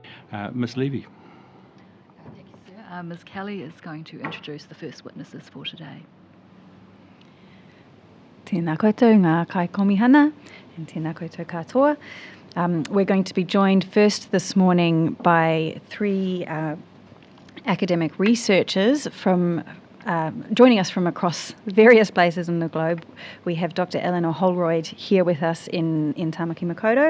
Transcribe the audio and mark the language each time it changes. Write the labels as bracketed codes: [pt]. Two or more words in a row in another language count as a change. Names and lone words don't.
[en] Ms. Levy. Thank you, sir. Ms. Kelly is going to introduce the first witnesses for today. [mi] Tēnā koutou ngā kai komihana, and tēnā koutou katoa. [en] We're going to be joined first this morning by three academic researchers from joining us from across various places in the globe. We have Dr. Eleanor Holroyd here with us in Tamaki Makaurau.